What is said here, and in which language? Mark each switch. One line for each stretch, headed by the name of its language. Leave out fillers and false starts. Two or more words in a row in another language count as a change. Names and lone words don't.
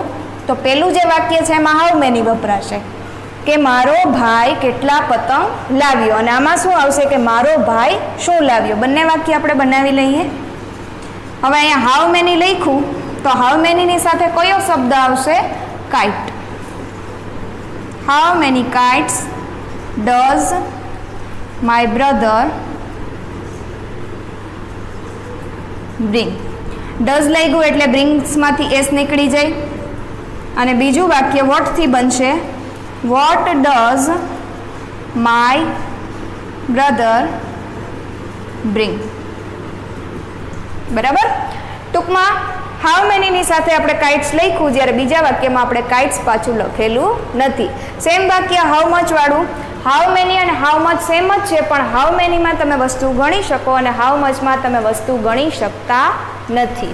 Gujarati: તો પહેલું જે વાક્ય છે એમાં
English: how many
Gujarati: વપરાશે, કે મારો ભાઈ કેટલા પતંગ લાવ્યો, અને આમાં શું આવશે કે મારો ભાઈ શું લાવ્યો. બંને વાક્ય આપણે બનાવી લઈએ. હવે અહીંયા
English: how many
Gujarati: લખ્યું તો
English: how many
Gujarati: સાથે કયો શબ્દ આવશે? કાઇટ.
English: How many kites does my brother bring?
Gujarati: Does લાગ્યું એટલે બ્રિંગ્સમાંથી એસ નીકળી જાય, અને બીજું વાક્ય વોટથી બનશે.
English: What does my brother bring?
Gujarati: બરાબર, ટૂંકમાં
English: how many
Gujarati: સાથે આપણે કાઇટ્સ લખ્યું, જ્યારે બીજા વાક્યમાં આપણે કાઇટ્સ પાછું લખેલું નથી. સેમ વાક્ય
English: how much
Gujarati: વાળું.
English: how many
Gujarati: અને
English: how much
Gujarati: સેમ જ છે, પણ
English: how many
Gujarati: તમે વસ્તુ ગણી શકો અને
English: how much
Gujarati: તમે વસ્તુ ગણી શકતા નથી.